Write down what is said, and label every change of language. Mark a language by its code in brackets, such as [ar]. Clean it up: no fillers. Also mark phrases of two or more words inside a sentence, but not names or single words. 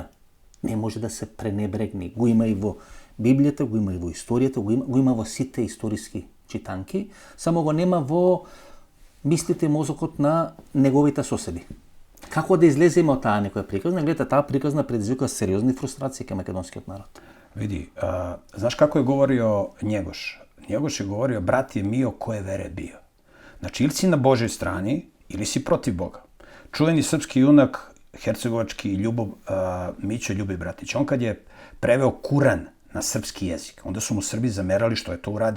[mk] Не може да се пренебрегне. Го има и во Библијата, го има и во историјата, го има во сите историски читанки, само го нема во мислите и мозокот на неговите соседи. Како да излеземе од таа некоја приказна? Гледате, таа приказна предизвика сериозни фрустрации кај македонскиот народ. [sr] Види, знаš како je govorio Njegoš? Njegoš je govorio, bratije mio, koje vere bio. Znači, ili si na Božoj strani, ili si protiv Boga. Čuveni srpski junak, hercegovački Mićo Ljubej Bratić, on kad je preveo Kuran na srpski jezik, onda su mu Srbi zamerali što je to uradio.